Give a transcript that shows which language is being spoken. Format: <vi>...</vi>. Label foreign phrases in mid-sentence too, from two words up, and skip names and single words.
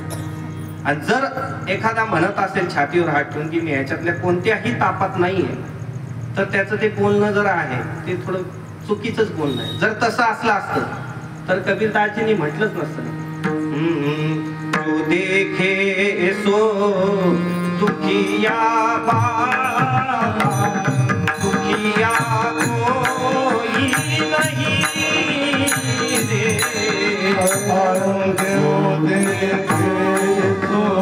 <mr>आणि जर एखादा म्हणत असेल छातीवर हात ठेवून की मी ह्याच्यातल्या कोणत्याही तापात नाहीये, तर त्याचं ते बोलणं जर आहे ते थोडं चुकीचंच बोलणं आहे. जर तसं असलं असतं तर कबीरदासजींनी म्हटलंच नसतं,</mr> <hi>जो देखे सो दुखिया बाबा, दुखिया कोई नहीं दे, जो देखे सो</hi>